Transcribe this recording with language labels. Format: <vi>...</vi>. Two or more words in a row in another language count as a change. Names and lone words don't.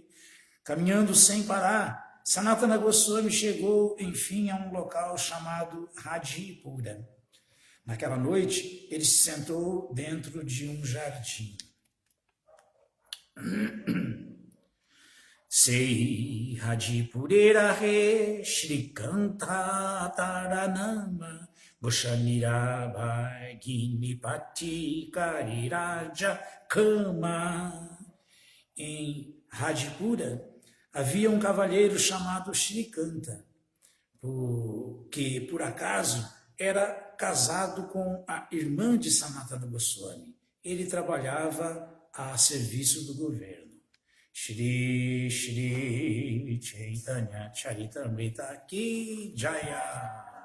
<pt>Caminhando sem parar, Sanatana Goswami chegou, enfim, a um local chamado Hajipura. Naquela noite, ele se sentou dentro de um jardim.</pt> <bn>সেই হাদিপুরেরে শ্রীকান্ত তার নাম ভূষণির ভগিনী পতি করি রাজ কাম.</bn> <pt>Em Hadipura havia um cavalheiro chamado Shrikanta, que por acaso era casado com a irmã de Sanatana Goswami. Ele trabalhava a serviço do governo.</pt> <bn>শ্রী শ্রী চৈতন্য চরিতামৃত কি জয়.</bn>